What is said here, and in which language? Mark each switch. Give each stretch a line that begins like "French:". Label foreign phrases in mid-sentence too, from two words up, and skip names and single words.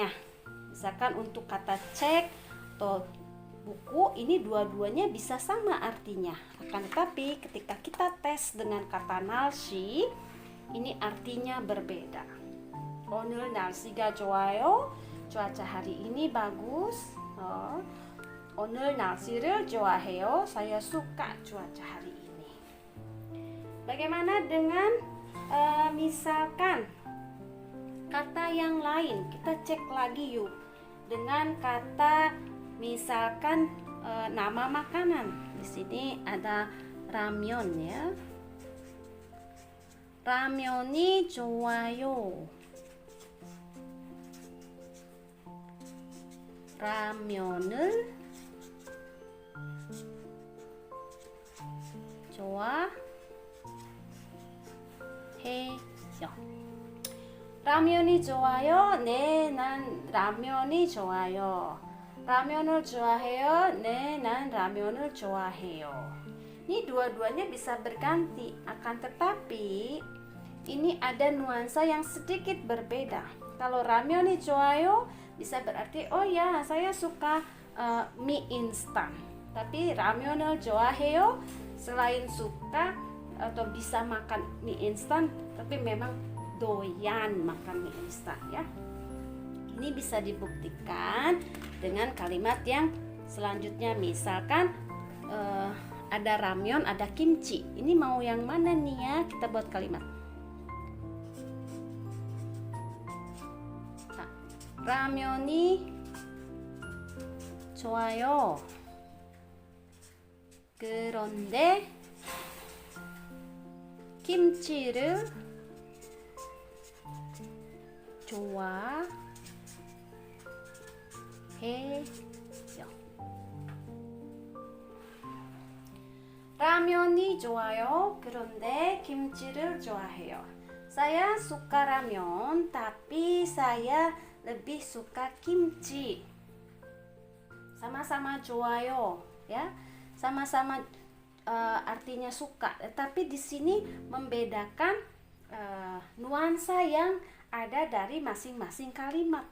Indonesian: Misalkan untuk kata cek atau buku ini dua-duanya bisa sama artinya. Akan tetapi ketika kita tes dengan kata 날씨 ini artinya berbeda.
Korean: 오늘 날씨가 좋아요.
Indonesian: Cuaca hari ini bagus.
Korean: 오늘 날씨를 좋아해요.
Indonesian: Saya suka cuaca hari ini. Bagaimana dengan misalkan kata yang lain? Kita cek lagi yuk. Dengan kata misalkan nama makanan. Di sini ada ramyeon ya.
Korean: 라면이 좋아요. 라면을 좋아해요. 라면이 좋아요. 네, 난 라면이 좋아요. 라면을 좋아해요. 네, 난 라면을 좋아해요.
Indonesian: Ini dua-duanya bisa berganti, akan tetapi ini ada nuansa yang sedikit berbeda. Kalau
Korean: 라면이 좋아요
Indonesian: bisa berarti oh ya, saya suka mie instan. Tapi
Korean: 라면을 좋아해요
Indonesian: selain suka atau bisa makan mie instan, tapi memang doyan makan mie instan ya. Ini bisa dibuktikan dengan kalimat yang selanjutnya. Misalkan ada ramyeon, ada kimchi. Ini mau yang mana nih ya? Kita buat kalimat. Nah, 라면이 좋아요. 그런데 김치를 좋아해요. 라면이 좋아요. 그런데 김치를 좋아해요. Saya suka ramen, tapi saya lebih suka kimchi. Sama-sama 좋아요, ya. Sama-sama artinya suka, tapi di sini membedakan nuansa yang ada dari masing-masing kalimat.